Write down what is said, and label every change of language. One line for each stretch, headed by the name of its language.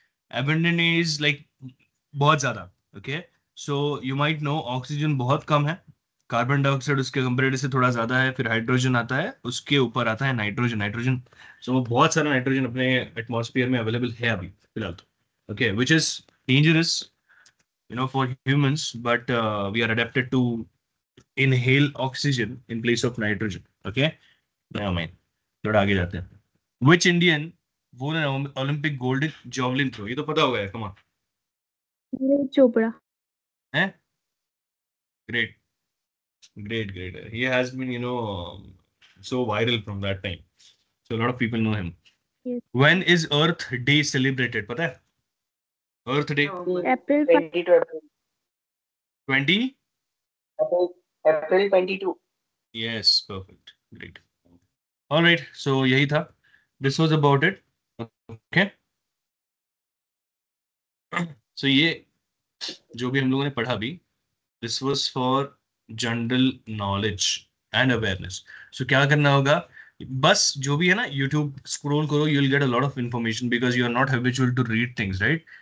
English: Abundant is like
Hindi: बहुत ज्यादा.
English: Okay. So you might know oxygen
Hindi: बहुत कम है. कार्बन डाइऑक्साइड उसके कंपेरेटिव से थोड़ा ज्यादा है. फिर हाइड्रोजन आता है, उसके ऊपर आता है नाइट्रोजन. सो बहुत सारा नाइट्रोजन अपने एटमॉस्फेयर में अवेलेबल है अभी फिलहाल तो.
English: Okay, which is dangerous for humans, but we are adapted to inhale oxygen in place of nitrogen.
Hindi: Okay, now man, थोड़ा आगे जाते हैं.
English: Which Indian won an Olympic gold in javelin throw?
Hindi: ये तो पता होगा.
English: Come on. Neeraj Chopra. Eh? Great. He has been, so viral from that time. So a lot of people know him. Yes. When is Earth Day celebrated?
Hindi: पता है?
English: Earth Day. April 22 April. 20? April 22. Yes, perfect. Great. All right, so
Hindi: यही था.
English: This was about it. Okay. So
Hindi: ये जो भी हम लोगों ने पढ़ा अभी,
English: this was for general knowledge and awareness. So
Hindi: क्या करना होगा, बस जो भी है ना,
English: YouTube scroll करो, you'll get a lot of information because you are not habitual to read things, right?